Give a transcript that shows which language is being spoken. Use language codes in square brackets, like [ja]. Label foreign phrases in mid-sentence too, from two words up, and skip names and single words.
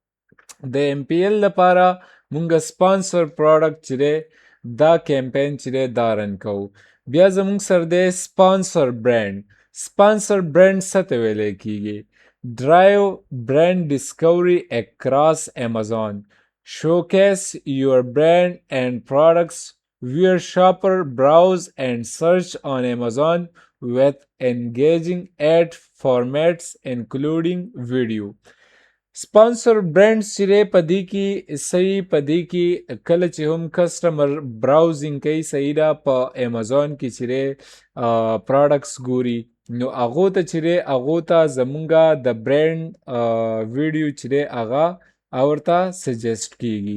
[ps] د ایم پی ایل لپاره مونږ [en] sponsor product [ps] چې دی دا کیمپین چې دی دا رن کوو. بیا زمونږ سره دی [en] sponsor brand. sponsor brand [ps] څه ته ویلی کیږي؟ [en] drive brand discovery across Amazon. Showcase your brand and products where shopper browse and search on Amazon with engaging ad formats including video. sponsor brand [ps] چې دی په دې کې صحیح، په دې کې کله چې هم کسټمر براوزینګ کوي، صحیح ده، په امازون کې چې دی پروډکټس ګوري نو هغو ته چې دی هغو ته زمونږه د [en] brand video [ps] چې دی هغه ورته سجیسټ کیږي.